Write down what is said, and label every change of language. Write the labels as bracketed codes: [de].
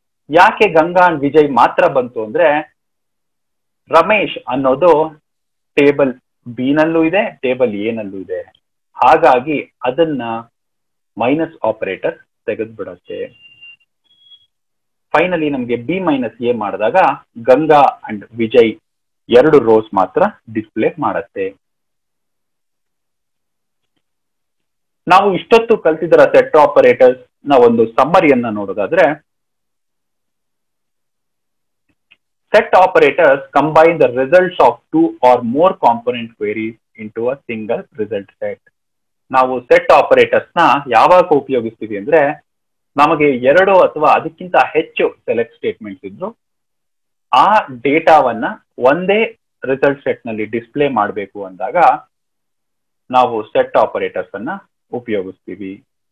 [kn] ಯಾಕೆ ಗಂಗಾ ಅಂಡ್ ವಿಜಯ್ ಮಾತ್ರ ಬಂತು ಅಂದ್ರೆ, ರಮೇಶ್ ಅನ್ನೋದು ಟೇಬಲ್ ಬಿ ನಲ್ಲೂ ಇದೆ, ಟೇಬಲ್ ಎ ನಲ್ಲೂ ಇದೆ. ಹಾಗಾಗಿ ಅದನ್ನ ಮೈನಸ್ ಆಪರೇಟರ್ ತೆಗೆದು ಬಿಡುತ್ತೆ. ಫೈನಲಿ ನಮ್ಗೆ ಬಿ ಮೈನಸ್ ಎ ಮಾಡಿದಾಗ ಗಂಗಾ ಅಂಡ್ ವಿಜಯ್ ಎರಡು ರೋಸ್ ಮಾತ್ರ ಡಿಸ್ಪ್ಲೇ ಮಾಡುತ್ತೆ. ನಾವು ಇಷ್ಟೊತ್ತು ಕಲ್ತಿದ್ದರ ಸೆಟ್ ಆಪರೇಟರ್ಸ್ ನ ಒಂದು ಸಮ್ಮರಿಯನ್ನ ನೋಡೋದಾದ್ರೆ, [en] set operators combine the results of two or more component queries into a single result set. [kn] ನಾವು ಸೆಟ್ ಆಪರೇಟರ್ಸ್ ನ ಯಾವಾಗ ಉಪಯೋಗಿಸ್ತೀವಿ ಅಂದ್ರೆ, ನಮಗೆ ಎರಡು ಅಥವಾ ಅದಕ್ಕಿಂತ ಹೆಚ್ಚು ಸೆಲೆಕ್ಟ್ ಸ್ಟೇಟ್ಮೆಂಟ್ಸ್ ಇದ್ರು ಆ ಡೇಟಾವನ್ನ ಒಂದೇ ರಿಸಲ್ಟ್ ಸೆಟ್ ನಲ್ಲಿ ಡಿಸ್ಪ್ಲೇ ಮಾಡಬೇಕು ಅಂದಾಗ ನಾವು ಸೆಟ್ ಆಪರೇಟರ್ಸ್ ಅನ್ನ ಉಪಯೋಗಿಸ್ತೀವಿ.